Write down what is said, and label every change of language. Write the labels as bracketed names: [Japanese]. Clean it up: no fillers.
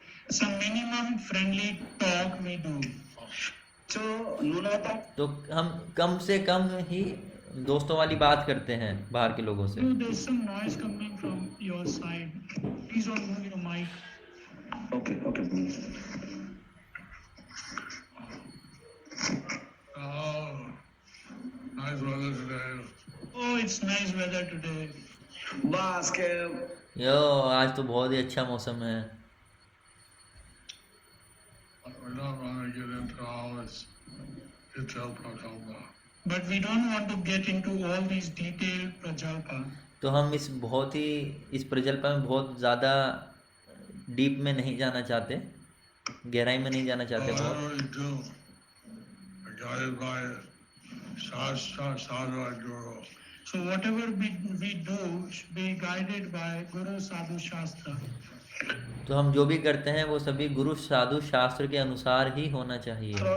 [English] Some minimum friendly talk we do. [Bangla] তো ন্যূনতম [Hindi] तो हम कम से कम ही दोस्तों वाली बात करते हैं बाहर के लोगों से। [English] So there's some noise coming from your side. Please don't move your mic. Okay. Nice weather today. Oh, it's nice weather today. [Bangla] বা আজকে [Hindi] यो, आज तो बहुत ही अच्छा मौसम है। [English] We don't want to get into all this detailed prakalpa. But we don't want to get into all these detailed prajalpa. [Hindi] तो हम इस प्रजल्प में बहुत ज़्यादा डीप में नहीं जाना चाहते, गहराई में नहीं जाना चाहते बहुत। [English] Whatever we do, we're guided by Shastra, Sadhu, and Guru. So whatever we do should be guided by Guru Sadhu Shastra. [Hindi] तो हम जो भी करते हैं वो सभी गुरु साधु शास्त्र के अनुसार ही होना चाहिए